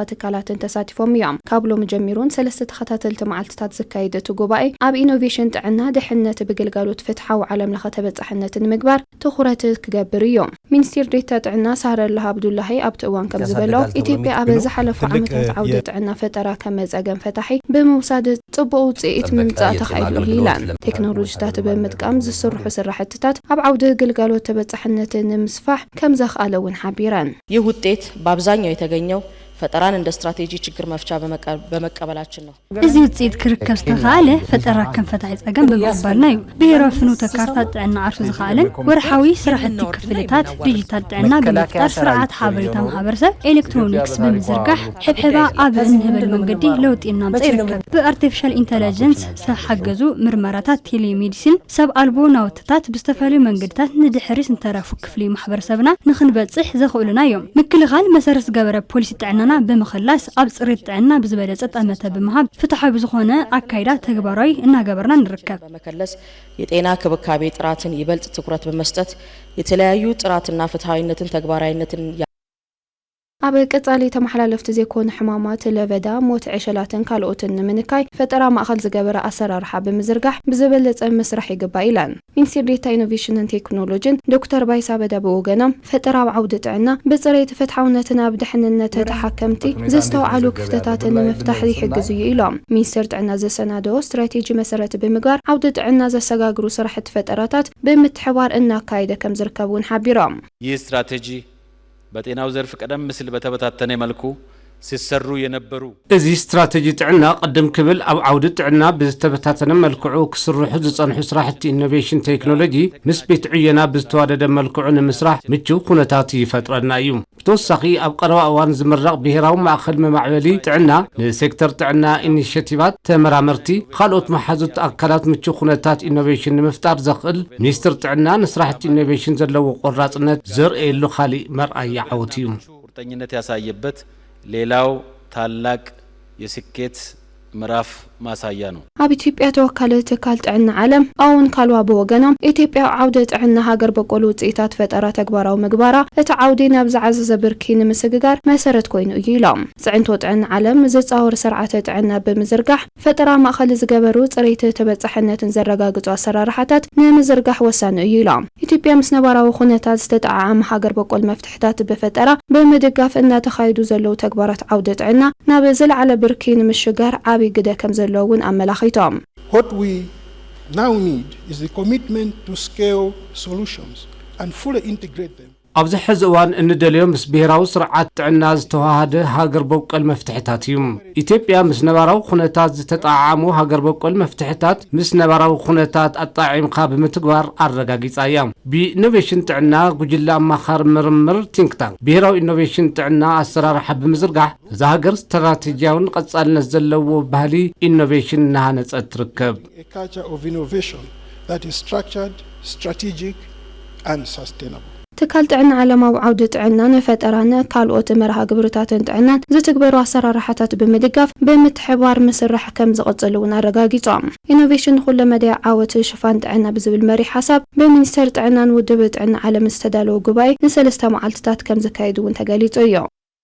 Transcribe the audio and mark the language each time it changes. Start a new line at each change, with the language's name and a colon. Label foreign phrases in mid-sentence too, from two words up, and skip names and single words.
Tigrinya: ትካላትን ተሳቲፎም እዮም። ካብ ሎሚ ጀሚሩን 3 ተኸታተልቲ መዓልትታት ዝካየድ እቲ ጉባኤ ኣብ ኢኖቬሽን ጥዕና ድሕነት ብግልጋሎት ፍትሓዊ ዓለም ለኸ ተበጻሕነትን ምግባር ትኹረት ክገብር እዮም። ሚኒስትር ዴኤታ ጥዕና ሳህረላ አብዱላሂ ኣብቲ እዋን ከም ዝበሎ ኢትዮጵያ ኣብ ዝሓለፉ ዓመታት ዓውዲ ጥዕና ፈጠራ ከም መጸገም ፈታሒ ብምውሳድ ጽቡቕ ውጽኢት ምምጻእ ተኻኢሉ ኢላን ቴክኖሎጂታት ብምጥቃም ዝስርሑ ስራሕትታት ኣብ ዓውዲ ግልጋሎት ተበጻሕነትን ምስፋሕ ከም ዘኽኣለውን ሓቢረን።
Amharic: ይህ ውጤት በአብዛኛው የተገኘው ፈጠራን እንደ ስትራቴጂ ችግር መፍቻ በመቀበላችን ነው።
Tigrinya: እዚ ውጤት ክርከብ ዝተኻለ ፈጠራ ከም ፈታሒ ጸገም ብምቕባልና እዩ። ብሄራዊ ፍኖተ ካርታ ጥዕና ዓርሱ ዝኻለን ወርሓዊ ስራሕቲ ክፍልታት ዲጂታል ጥዕና ብምፍጣር ስርዓት ሓበሬታ ማሕበረሰብ ኤሌክትሮኒክስ ብምዝርጋሕ ሕብሕባ ኣብ እንህብል መንገዲ ለውጢ እናምጽእ ይርከብ። ብአርቲፊሻል ኢንተለጀንስ ዝተሓገዙ ምርመራታት ቴሌሜዲሲን ሰብ ኣልቦ ናውትታት ብዝተፈላለዩ መንገድታት ንድሕሪት እንተረፉ ክፍሊ ማሕበረሰብና ንኽንበጽሕ ዘኽእሉና እዮም። ምክልኻል መሰረት ዝገበረ ፖሊሲ ጥዕና በመخلاص ኣብ ጽሬት ጥዕና ብዝበለጸ ጠመተ በመሃብ ፍትሓዊ ዝኾነ አካይዳ ተግባራዊ እናገበርና ንርከብ።
Amharic: በመከለስ የጤና ክብካቤ ጥራትን ይበልጥ ትኩረት በመስጠት የተለያዩ ጥራትና ፍትሃዊነትን ተግባራዊነትን
Tigrinya: ኣብ ቀጻሊ ተመሓላለፍቲ ዘይኮነ ሕማማት ለበዳ ሞት ዕሸላትን ካልኦትን ንምንካይ ፈጠራ ማእኸል ዝገበረ ኣሰራርሓ ብምዝርጋሕ ብዝበለጸ መስራሕ ይግባእ ኢላን ሚኒስትር ዴኤታ ኢኖቬሽንን ቴክኖሎጂን ዶክተር ባይሳ በዳ በወገኖም ፈጠራ ኣብ ዓውዲ ጥዕና ብጽሬት ፍትሓውነትን ኣብ ድሕንነት ተሓከምቲ ዘስተውዓሉ ክፍተታትን ንምፍታሕ ይሕግዙ ኢሎም ሚኒስትር ጥዕና ዘሰናደዎ ስትራቴጂ መሰረት ብምግባር ዓውዲ ጥዕና ዘሰጋግሩ ስራሕቲ ፈጠራታት ብምትሕባር እናካየደ ከም ዝርከቡን ሓቢሮም
Amharic: ይህ ስትራቴጂ በጤናው ዘርፍ ቀደም ምስል በተበታተነ መልኩ ሲሰሩ የነበሩ
Tigrinya: እዚ ስትራቴጂ ጥዕና ቀደም ክብል ኣብ ዓውዲ ጥዕና ብዝተበታተነ መልክዑ ክስርሑ ዝጸንሑ ስራሕቲ ኢኖቬሽን ቴክኖሎጂ ምስ ቤት ዕየና ብዝተዋደደ መልክዑ ንምስራሕ ምቹው ኩነታት ይፈጥረና እዩ። ብተወሳኺ ኣብ ቀረባ እዋን ዝምረቕ ብሄራዊ ማእኸል መማዕበሊ ጥዕና ንሴክተር ጥዕና ኢኒሽቲቫት ተመራመርቲ ካልኦት መሓዙት ኣካላት ምቹው ኩነታት ኢኖቬሽን ንምፍጣር ዘኽእል ሚኒስትር ጥዕና ንስራሕቲ ኢኖቬሽን ዘለዎ ቆራጽነት ዘርእየሉ ካሊእ መርኣያ ዓወት እዩ።
Amharic: ቁርጠኝነት ያሳየበት ሌላው ታላቅ የስኬት ምዕራፍ ማሳያ ነው።
Tigrinya: ኣብ ኢትዮጵያ ተወካለ ትካል ጥዕና ዓለም ኣውን ካልዋ በወገኖም ኢትዮጵያ ዓውዲ ጥዕና ሃገር በቆል ውጽኢታት ፈጠራ ተግባራዊ ምግባራ እቲ ዓውዲ ናብ ዝዓዘዘ ብርኪ ንምስግጋር መሰረት ኮይኑ እዩ ኢሎም ጽዕንቶ ጥዕና ዓለም ዝጻወር ስርዓተ ጥዕና ብምዝርጋሕ ፈጠራ ማእኸል ዝገበሩ ጽሬት ተበጻሕነትን ዘረጋግጹ ኣሰራርሓታት ንምዝርጋሕ ወሳኒ እዩ ኢሎም ኢትዮጵያ ምስ ነባራዊ ኩነታት ዝተጣዓመ ሃገር በቆል መፍትሕታት ብፈጠራ ብምድጋፍ እናተኻይዱ ዘለው ተግባራት ዓውዲ ጥዕና ናብ ዝለዓለ ብርኪ ንምሽጋር ዓብይ ግደ ከም ዘለውን ኣመላኺቶም
English: What we now need is the commitment to scale solutions and fully integrate them.
Tigrinya: ኣብዚ ሕዚ እዋን እንደልዮም ምስ ብሄራዊ ስርዓት ጥዕና ዝተዋሃደ ሃገር በቆል መፍትሕታት እዩ። ኢትዮጵያ ምስ ነባራዊ ኩነታት ዝተጣዓሙ ሃገር በቆል መፍትሕታት ምስ ነባራዊ ኩነታት ኣጣዒምካ ብምትግባር ኣረጋጊጻ እያ። ብኢኖቬሽን ጥዕና ጉጅለ ኣማኻሪ ምርምር
English: think tank
Tigrinya: ብሄራዊ ኢኖቬሽን ጥዕና ኣሰራርሓ ብምዝርጋሕ እዚ ሃገር ስትራቴጂያውን ቀጻልነት ዘለዎ ባህሊ ኢኖቬሽን እናሃነጸት ትርከብ።
English: A culture of innovation that is structured, strategic and sustainable.
Tigrinya: ትካል ጥዕና ዓለማዊ ዓውዲ ጥዕና ንፈጠራን ካልኦት መርሃ ግብርታትን ጥዕናን ዝትግበሩ ኣሰራርሓታት ብምድጋፍ ብምትሕባር ምስራሕ ከም ዝቕጽሉን ኣረጋጊጾም ኢኖቬሽን ኩለ መዳያ ዓወት ሽፋን ጥዕና ብዝብል መሪ ሓሳብ ብሚኒስተር ጥዕናን ውድብ ጥዕና ዓለም ዝተዳለወ ጉባኤ ን3 መዓልትታት ከም ዝካየድ እውን ተገሊጹ እዩ።